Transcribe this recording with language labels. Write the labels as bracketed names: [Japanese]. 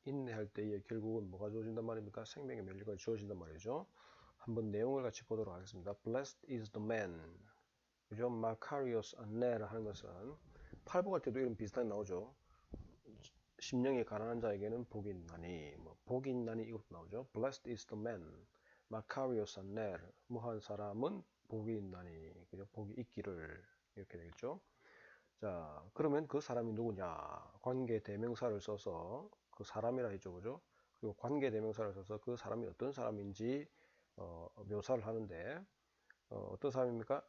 [Korean] 인내할 때에 결국은 뭐가 주어진단 말입니까? 생명의 면류관이 주어진단 말이죠. 한번 내용을 같이 보도록 하겠습니다. [English] Blessed is the man. [Korean] 그죠? Macarius Anel 하는 것은 팔복할 때도 이런 비슷하게 나오죠. 심령이 가난한 자에게는 복이 있나니, 복이 있나니 이것도 나오죠. [English] Blessed is the man, Macarius Anel. [Korean] 무한 사람은 복이 있나니, 그죠? 복이 있기를, 이렇게 되겠죠. 자, 그러면 그 사람이 누구냐? 관계 대명사를 써서 그 사람이라 했죠, 그죠? 그리고 관계 대명사를 써서 그 사람이 어떤 사람인지 묘사를 하는데, 어떤 사람입니까?